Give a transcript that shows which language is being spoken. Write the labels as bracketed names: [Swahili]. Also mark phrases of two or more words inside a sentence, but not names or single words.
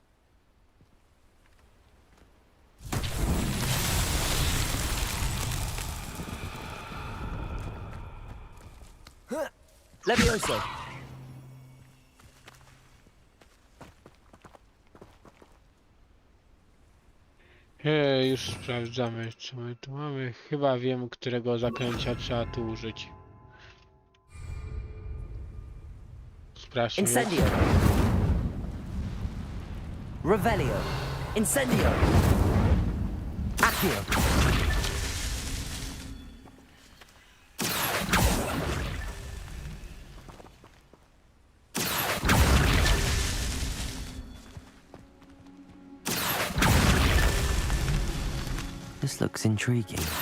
[Polish] Levioso. Już sprawdzamy, czy my tu mamy. Chyba wiem, którego zaklęcia trzeba tu użyć. Sprawdźmy. Incendio. Revelio. Incendio. Accio. [English] This looks intriguing.